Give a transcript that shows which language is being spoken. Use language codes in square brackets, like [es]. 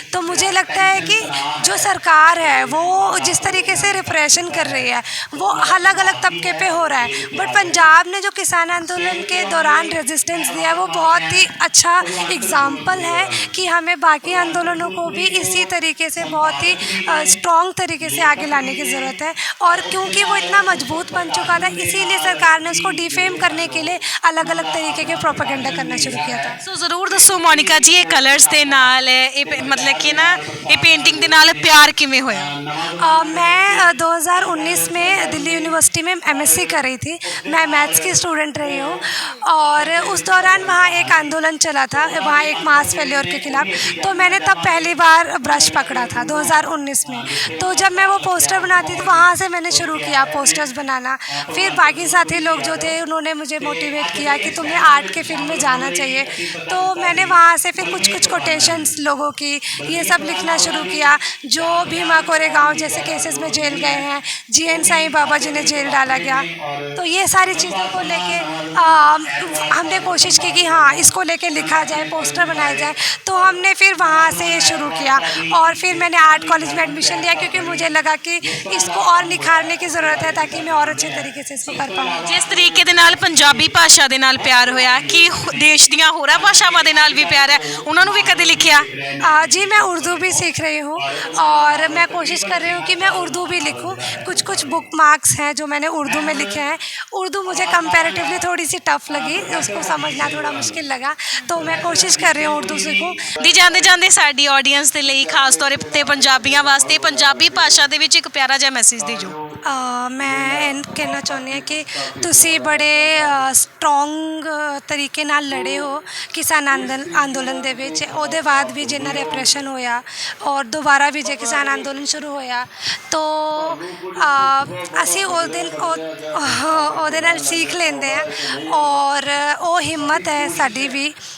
[hi] तो मुझे लगता है कि जो सरकार है वो जिस तरीके से रिप्रेशन कर रही है वो अलग अलग तबके पे हो रहा है, बट पंजाब ने जो किसान आंदोलन के दौरान रेजिस्टेंस दिया वो बहुत ही अच्छा एग्ज़ाम्पल है कि हमें बाकी आंदोलनों को भी इसी तरीके से बहुत ही स्ट्रॉन्ग तरीके से आगे लाने की ज़रूरत है। और क्योंकि वो इतना मजबूत बन चुका था इसीलिए सरकार ने उसको डिफेम करने के लिए अलग अलग तरीके के प्रोपेगेंडा करना शुरू किया था। [pa] ਸੋ ਜ਼ਰੂਰ ਦੱਸੋ ਮੋਨਿਕਾ ਜੀ, ਇਹ ਕਲਰਸ ਦੇ ਨਾਲ [hi] मतलब कि ना ये पेंटिंग [pa] ਦੇ ਨਾਲ प्यार ਕਿਵੇਂ ਹੋਇਆ? [hi] मैं 2019 में दिल्ली यूनिवर्सिटी में MSc कर रही थी, मैं मैथ्स की स्टूडेंट रही हूँ। और उस दौरान वहाँ एक आंदोलन चला था, वहाँ एक मास फेल्योर के खिलाफ, तो मैंने तब पहली बार ब्रश पकड़ा था 2019 में। तो जब मैं वो पोस्टर बनाती थी वहाँ से मैंने शुरू किया पोस्टर्स बनाना। फिर बाकी साथी लोग जो थे उन्होंने मुझे मोटिवेट किया कि तुम्हें आर्ट के फील्ड में जाना चाहिए, तो मैंने वहाँ से फिर कुछ कुछ कोटेशंस लोगों की ये सब लिखना शुरू किया। जो भीमा कोरेगांव जैसे केसेस में जेल गए हैं, GN साईं बाबा जिन्हें जेल डाला गया, तो ये सारी चीज़ों को लेके हमने कोशिश की कि हाँ इसको लेके लिखा जाए, पोस्टर बनाया जाए। तो हमने फिर वहाँ से ये शुरू किया और फिर मैंने आर्ट कॉलेज में एडमिशन लिया, क्योंकि मुझे लगा कि इसको और निखारने की ज़रूरत है ताकि मैं और अच्छे तरीके से इसको कर पाऊँ। [pa] ਜਿਸ ਤਰੀਕੇ ਦੇ ਨਾਲ ਪੰਜਾਬੀ ਭਾਸ਼ਾ ਦੇ ਨਾਲ ਪਿਆਰ ਹੋਇਆ, ਕਿ ਦੇਸ਼ ਦੀਆਂ ਹੋਰਾਂ ਭਾਸ਼ਾਵਾਂ ਦੇ ਨਾਲ ਵੀ ਪਿਆਰ ਹੈ, ਉਹਨਾਂ ਨੂੰ ਵੀ ਕਦੇ ਲਿਖਿਆ? [hi] जी मैं उर्दू भी सीख रही हूँ और मैं कोशिश कर रही हूँ कि मैं उर्दू भी लिखूँ। कुछ कुछ बुक मार्क्स हैं जो मैंने उर्दू में लिखे हैं। उर्दू मुझे कंपैरेटिवली थोड़ी सी टफ लगी, उसको समझना थोड़ा मुश्किल लगा, तो मैं कोशिश कर रही हूँ उर्दू सीखूँ। [pa] ਦੀ ਜਾਂਦੇ ਜਾਂਦੇ ਸਾਡੀ ਆਡੀਅנס ਦੇ ਲਈ ਖਾਸ ਤੌਰ ਤੇ ਪੰਜਾਬੀਆਂ ਵਾਸਤੇ ਪੰਜਾਬੀ ਭਾਸ਼ਾ ਦੇ ਵਿੱਚ ਇੱਕ ਪਿਆਰਾ ਜਿਹਾ ਮੈਸੇਜ ਦੇ ਜੋ। [hi] मैं [pa] ਕਹਿਣਾ ਚਾਹੁੰਦੀ ਹਾਂ ਕਿ ਤੁਸੀਂ ਬੜੇ ਸਟਰੋਂਗ ਤਰੀਕੇ ਨਾਲ ਲੜੇ ਹੋ ਕਿਸਾਨ ਅੰਦੋਲਨ ਦੇ ਵਿੱਚ। ਉਹਦੇ ਬਾਅਦ ਵੀ ਜਿੰਨਾ ਰੈਪਰੈਸ਼ਨ ਹੋਇਆ ਔਰ ਦੁਬਾਰਾ ਵੀ ਜੇ ਕਿਸਾਨ ਅੰਦੋਲਨ ਸ਼ੁਰੂ ਹੋਇਆ ਤਾਂ ਅਸੀਂ ਉਹਦੇ ਨਾਲ ਸਿੱਖ ਲੈਂਦੇ ਹਾਂ ਔਰ ਉਹ ਹਿੰਮਤ ਹੈ ਸਾਡੀ ਵੀ।